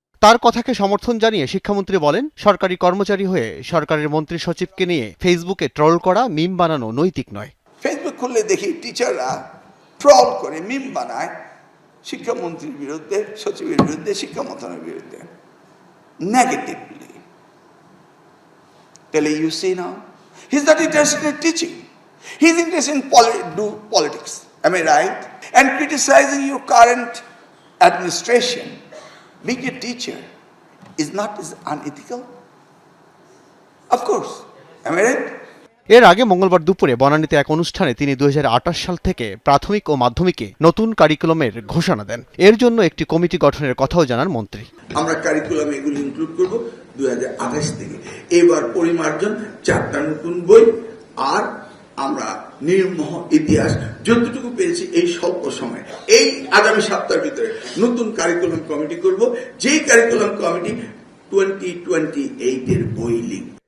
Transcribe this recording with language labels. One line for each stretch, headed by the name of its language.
Bangla: তার কথাকে সমর্থন জানিয়ে শিক্ষামন্ত্রী বলেন, সরকারি কর্মচারী হয়ে সরকারের মন্ত্রী সচিবকে নিয়ে ফেসবুকে ট্রল করা, মিম বানানো নৈতিক নয়। ফেসবুক খুললে দেখি টিচাররা ট্রল করে, মিম বানায় শিক্ষামন্ত্রীর বিরুদ্ধে, সচিবের বিরুদ্ধে, শিক্ষা মন্ত্রণালয়ের বিরুদ্ধে নেগেটিভলি।
English: তাহলে you see now, he's not interested in teaching. He's interested in do politics. Am I right? And criticizing your current administration, being a teacher, is unethical? Of course. Am I right?
Bangla: এর আগে মঙ্গলবার দুপুরে বনানীতে এক অনুষ্ঠানে তিনি 2028 সাল থেকে প্রাথমিক ও মাধ্যমিকে নতুন কারিকুলামের ঘোষণা দেন। এর জন্য একটি কমিটি গঠনের কথাও জানান মন্ত্রী। আমরা কারিকুলামে এগুলো ইনক্লুড করব 2028 থেকে। এবার পরিমার্জন 4টা নতুন বই, আর আমরা নির্মোহ ইতিহাস যতটুকু পেয়েছি এই স্বল্প সময়ে, এই আগামী সপ্তাহের ভিতরে নতুন কারিকুলাম কমিটি করব, যেই কারিকুলাম কমিটি 2028 এর বই লিখবে।